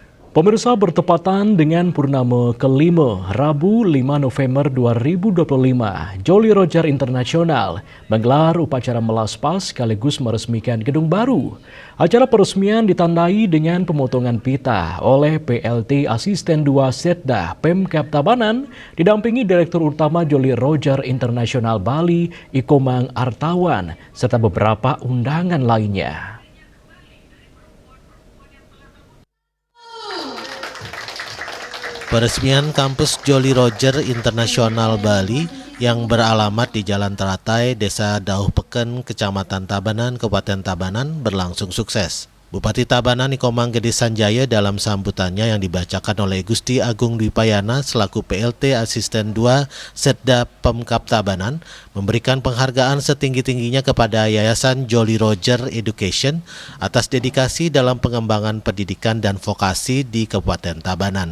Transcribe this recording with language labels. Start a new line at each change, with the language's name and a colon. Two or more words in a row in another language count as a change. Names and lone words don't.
Indonesian: Pemirsa, bertepatan dengan purnama kelima, Rabu 5 November 2025, Jolly Roger Internasional menggelar upacara melaspas sekaligus meresmikan gedung baru. Acara peresmian ditandai dengan pemotongan pita oleh PLT Asisten 2 Setda Pemkab Tabanan didampingi Direktur Utama Jolly Roger Internasional Bali, Ikomang Artawan, serta beberapa undangan lainnya. Peresmian kampus Jolly Roger Internasional Bali yang beralamat di Jalan Teratai, Desa Dauh Peken, Kecamatan Tabanan, Kabupaten Tabanan berlangsung sukses. Bupati Tabanan Ikomang Gede Sanjaya dalam sambutannya yang dibacakan oleh Gusti Agung Dwipayana selaku PLT Asisten 2 Setda Pemkab Tabanan memberikan penghargaan setinggi-tingginya kepada Yayasan Jolly Roger Education atas dedikasi dalam pengembangan pendidikan dan vokasi di Kabupaten Tabanan.